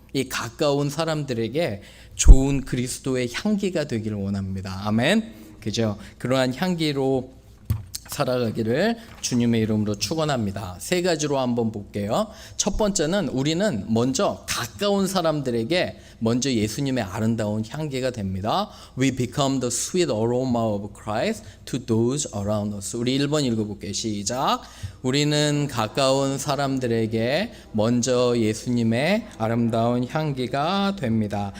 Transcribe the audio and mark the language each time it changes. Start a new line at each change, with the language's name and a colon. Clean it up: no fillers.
Korean: 이 가까운 사람들에게 좋은 그리스도의 향기가 되기를 원합니다. 아멘. 그죠? 그러한 향기로 살아가기를 주님의 이름으로 축원합니다. 세 가지로 한번 볼게요. 첫 번째는 우리는 먼저 가까운 사람들에게 먼저 예수님의 아름다운 향기가 됩니다.
English: We become the sweet aroma of Christ to those around us.
Korean: 우리 1번 읽어볼게요. 시작. 우리는 가까운 사람들에게 먼저 예수님의 아름다운 향기가 됩니다.